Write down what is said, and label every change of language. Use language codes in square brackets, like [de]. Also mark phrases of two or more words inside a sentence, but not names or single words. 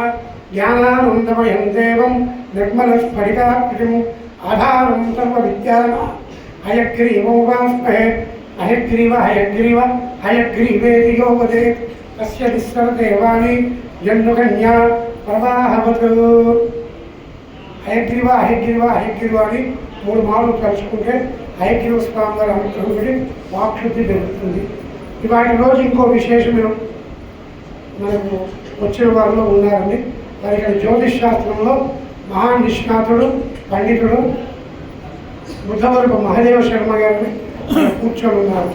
[sa] ज्ञानानन्दमयं देवं निर्मलस्फटिकाकृतिम् आधारं सर्वविद्यानां हयग्रीवमुपास्महे। हयग्रीव हयग्रीव हयग्रीवेति यो वदेत् तस्य निस्सरदेवानि जन्मकन्या प्रवाहवत्। [te] हयग्रीव हयग्रीव हयग्रीव అని మూడు మార్లు తలుచుకుంటే హయగ్రీవ స్వామి వారి అనుగ్రహం వాక్శుద్ధి పెరుగుతుంది. ఇవాటి రోజు ఇంకో విశేషమైన మనకు వచ్చిన వారిలో ఉన్నారండి. మరి ఇక్కడ జ్యోతిష్ శాస్త్రంలో మహా నిష్ణాతుడు పండితుడు బుద్ధవరపు మహాదేవ శర్మ గారిని కూర్చొని ఉన్నారు.